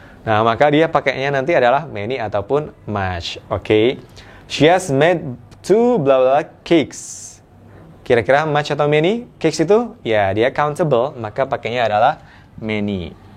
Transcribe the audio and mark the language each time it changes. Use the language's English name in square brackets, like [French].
[Indonesian] Nah, maka dia pakainya nanti adalah many ataupun much. Oke. [English] She has made 2 blah blah cakes. [Indonesian] Kira-kira much atau many? Cakes itu ya dia countable, maka pakainya adalah many.